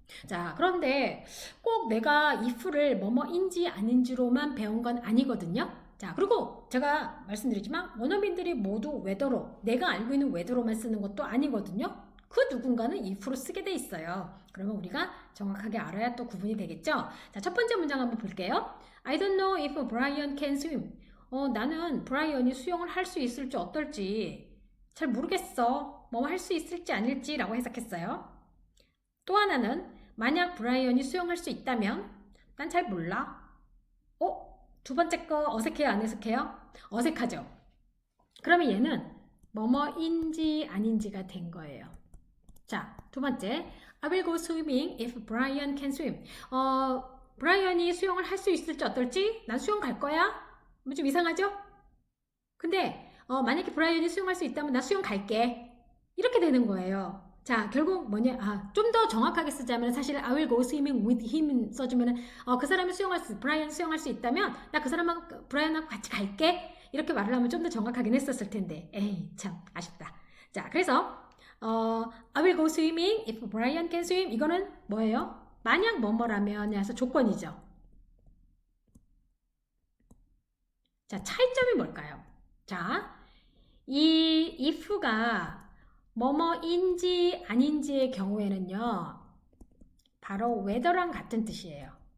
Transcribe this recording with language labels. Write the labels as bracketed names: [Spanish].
[Korean] 자, 그런데 꼭 내가 if를 뭐뭐인지 아닌지로만 배운 건 아니거든요. 자, 그리고 제가 말씀드리지만 원어민들이 모두 whether로, 내가 알고 있는 whether로만 쓰는 것도 아니거든요. 그 누군가는 if로 쓰게 돼 있어요. 그러면 우리가 정확하게 알아야 또 구분이 되겠죠. 자, 첫 번째 문장 한번 볼게요. [English] I don't know if Brian can swim. [Korean] 나는 브라이언이 수영을 할 수 있을지 어떨지 잘 모르겠어. 뭐 할 수 있을지 아닐지 라고 해석했어요. 또 하나는 만약 브라이언이 수영할 수 있다면 난 잘 몰라. 두 번째 거 어색해요? 안 어색해요? 어색하죠? 그러면 얘는 뭐뭐인지 아닌지가 된 거예요. 자, 두 번째 [English] I will go swimming if Brian can swim. [Korean] 브라이언이 수영을 할 수 있을지 어떨지? 난 수영 갈 거야? 뭐 좀 이상하죠? 근데 만약에 브라이언이 수영할 수 있다면 나 수영 갈게. 이렇게 되는 거예요. 자, 결국 뭐냐, 좀 더 정확하게 쓰자면 사실 [English] I will go swimming with him [Korean] 써주면은 그 사람이 브라이언 수영할 수 있다면 나 그 사람하고 브라이언하고 같이 갈게. 이렇게 말을 하면 좀 더 정확하긴 했었을 텐데 에이 참 아쉽다. 자, 그래서 [English] I will go swimming if Brian can swim. [Korean] 이거는 뭐예요? 만약 뭐뭐라면 해서 조건이죠. 자, 차이점이 뭘까요? 자, 이 if가 뭐뭐인지 아닌지의 경우에는요, 바로 whether랑 같은 뜻이에요.